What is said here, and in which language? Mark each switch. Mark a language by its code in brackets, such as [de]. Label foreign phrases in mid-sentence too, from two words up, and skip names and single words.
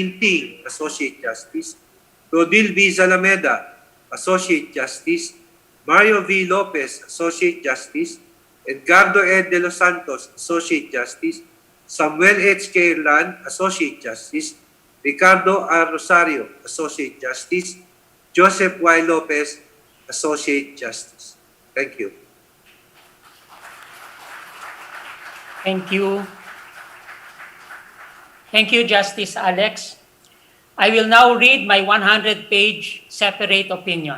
[en] Inting, Associate Justice, Rodil V. Zalameda, Associate Justice, Mario V. Lopez, Associate Justice, Edgardo Ed de los Santos, Associate Justice, Samuel H. K. Irlan, Associate Justice, Ricardo R. Rosario, Associate Justice, Joseph Y. Lopez, Associate Justice. Thank you. Thank you. Thank you, Justice Alex. I will now read my 100-page separate opinion.